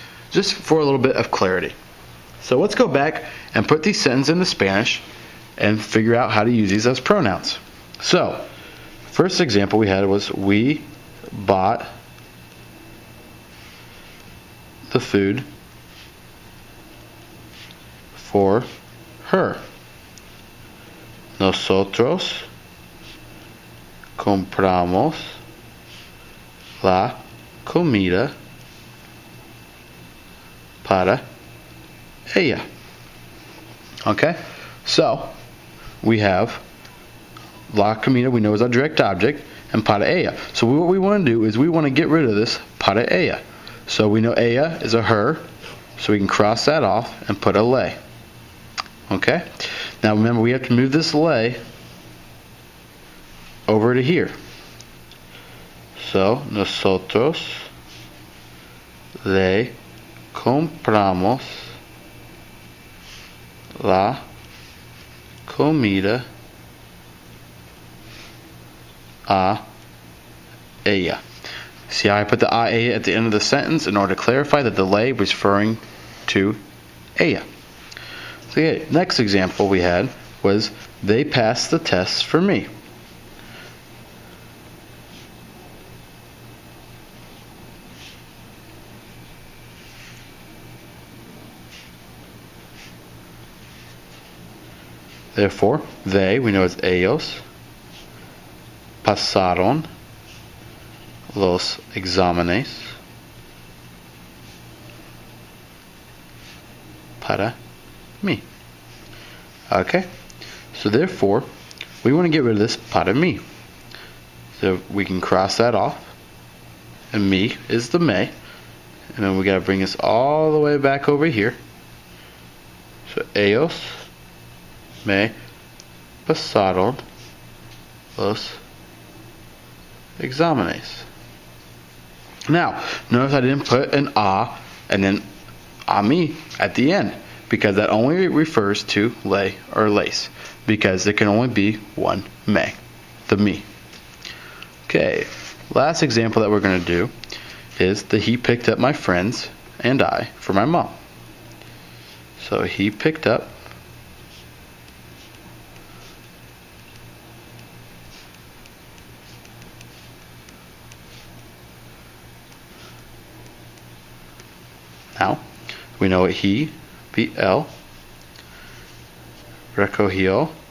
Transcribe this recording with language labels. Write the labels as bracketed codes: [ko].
[en] Just for a little bit of clarity. So let's go back and put these sentences into Spanish and figure out how to use these as pronouns. So, first example we had was we bought the food for her. [es] Nosotros compramos la comida para ella. [en] Okay? So, we have [es] la comida, [en] we know is our direct object, and [es] para ella. [en] So what we want to do is we want to get rid of this [es] para ella. [en] So we know ella is a her, so we can cross that off and put a le. Okay? Now remember, we have to move this le over to here. [es] So, nosotros le compramos la comida a ella. [en] See how I put the [es] a ella [en] at the end of the sentence in order to clarify that the le was referring to ella. So yeah, next example we had was they passed the tests for me. Therefore, they, we know it's ellos, [es] pasaron los exámenes para mí. [en] Okay, so therefore, we want to get rid of this [es] para mí. [en] So we can cross that off, and me is the me, and then we got to bring this all the way back over here. [es] So ellos me pasaron los exámenes. [en] Now, notice I didn't put an a and then a mí at the end, because that only refers to le or lace, because there can only be one me, the me. Okay, last example that we're going to do is the he picked up my friends and I for my mom. So he picked up now we know what he be él, recogió